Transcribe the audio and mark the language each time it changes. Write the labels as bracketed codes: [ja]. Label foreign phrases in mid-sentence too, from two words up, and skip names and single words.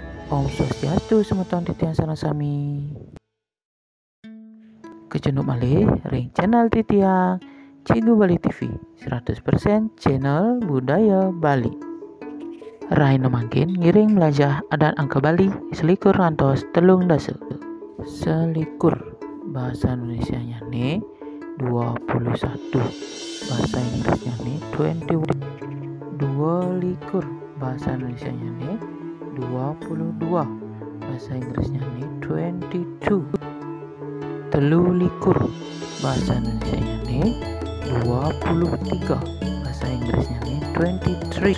[ban] Om Swastiastu, semeton titiang sareng sami. Kecenuk malih ring channel titiang Cikgu Bali TV 100% channel budaya Bali. Raino mangkin ngiring belajar adat angka Bali selikur ngantos telung dasa. [id] Selikur bahasa Indonesianya nih 21, bahasa Inggrisnya nih 21. 22 bahasa Indonesianya nih 22, bahasa Inggrisnya nih 22. 23 bahasa Indonesianya nih 23, bahasa Inggrisnya nih 23.